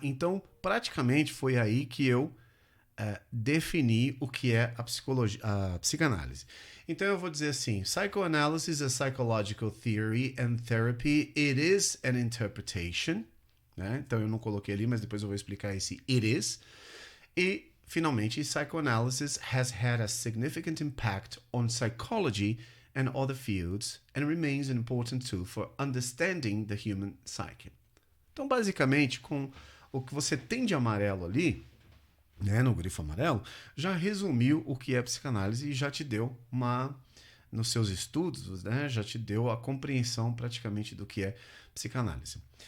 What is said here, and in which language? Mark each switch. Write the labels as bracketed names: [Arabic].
[Portuguese] Então, praticamente foi aí que eu defini o que é a psicanálise. Então, eu vou dizer assim, [English] psychoanalysis is a psychological theory and therapy. It is an interpretation, [Portuguese] né? Então, eu não coloquei ali, mas depois eu vou explicar esse it is. E, finalmente, [English] psychoanalysis has had a significant impact on psychology and other fields, and remains an important tool for understanding the human psyche. [Portuguese] Então, basicamente, com o que você tem de amarelo ali, né, no grifo amarelo, já resumiu o que é psicanálise e já te deu nos seus estudos, né, já te deu a compreensão praticamente do que é psicanálise.